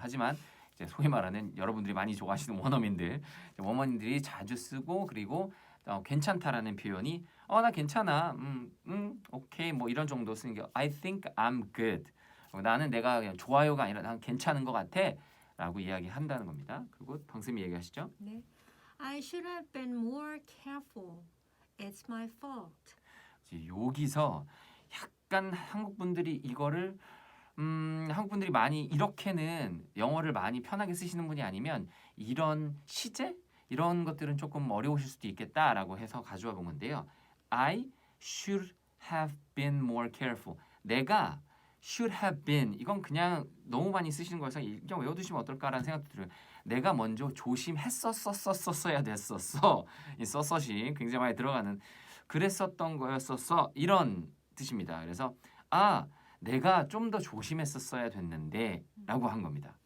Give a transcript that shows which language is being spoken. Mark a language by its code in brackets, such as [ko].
[ko] 하지만 이제 소위 말하는 여러분들이 많이 좋아하시는 원어민들이 자주 쓰고 그리고 괜찮다라는 표현이 나 괜찮아 오케이 뭐 이런 정도 쓰는 게 [en] I think I'm good [ko] 나는 내가 그냥 좋아요가 아니라 난 괜찮은 것 같아 라고 이야기한다는 겁니다. 그리고 방쌤이 얘기하시죠. 네. [en] I should have been more careful. It's my fault. [ko] 여기서 약간 한국 분들이 이거를 한국 분들이 많이 이렇게는 영어를 많이 편하게 쓰시는 분이 아니면 이런 시제 이런 것들은 조금 어려우실 수도 있겠다라고 해서 가져와 본 건데요. [en] I should have been more careful. [ko] 내가 [en] should have been [ko] 이건 그냥 너무 많이 쓰시는 거여서 그냥 외워두시면 어떨까라는 생각도 들어요. 내가 먼저 조심했었어야 됐었어. 이 썼었이 굉장히 많이 들어가는 그랬었던 거였었어 이런 뜻입니다. 그래서 내가 좀 더 조심했었어야 됐는데라고 한 겁니다.